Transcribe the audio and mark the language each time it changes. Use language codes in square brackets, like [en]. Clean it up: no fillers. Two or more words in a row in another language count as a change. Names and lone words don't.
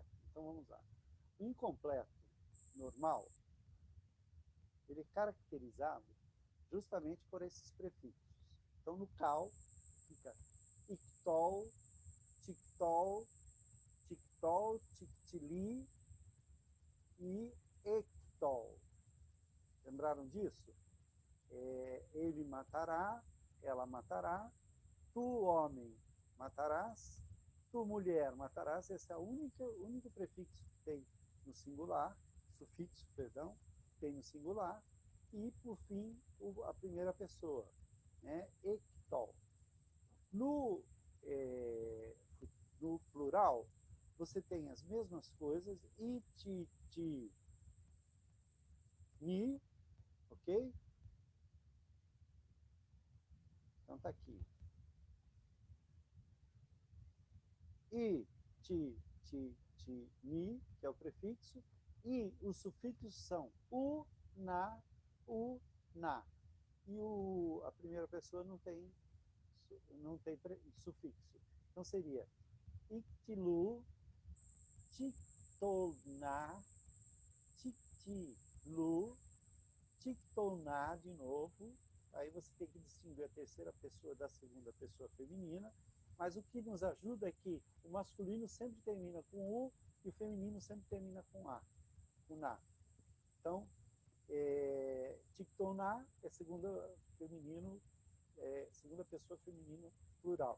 [pt] Então vamos lá. O incompleto normal, ele é caracterizado justamente por esses prefixos. Então no cal fica [ar] يقتل، تقتل، تقتل، تقتلي [pt] e ectol. Lembraram disso? Ele matará, ela matará, tu, homem, matarás, tu, mulher, matarás. Esse é o único prefixo que tem no singular, sufixo, perdão, que tem no singular, e, por fim, a primeira pessoa, né? Ectol. No plural, você tem as mesmas coisas, iti, ti, ni, ok? Então tá aqui. I, ti, ni, que é o prefixo, e os sufixos são u, na. E a primeira pessoa não tem sufixo. Então seria [ar] يقتلوا، تقتلن، تقتلوا، تقتلن [pt] de novo. Aí você tem que distinguir a terceira pessoa da segunda pessoa feminina. Mas o que nos ajuda é que o masculino sempre termina com U e o feminino sempre termina com A, com Na. Então, Tiktoná é segunda pessoa feminino plural.